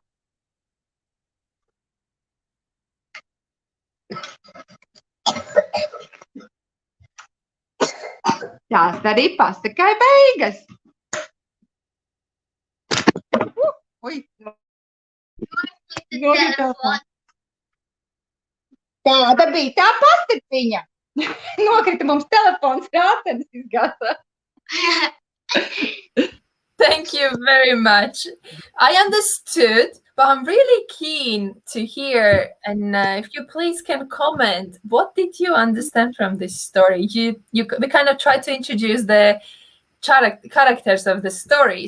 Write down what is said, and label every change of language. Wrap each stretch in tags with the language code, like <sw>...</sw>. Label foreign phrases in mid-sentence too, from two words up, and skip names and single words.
<lv>Tās arī pasakai beigas. Tāda bija tā pastapiņa. Nokrita mums telefons, rācenis izgāzās.</lv> <en>Thank you very much. I understood, but I'm really keen to hear, and if you please can comment, what did you understand from this story? We kind of tried to introduce the characters of the story.</en>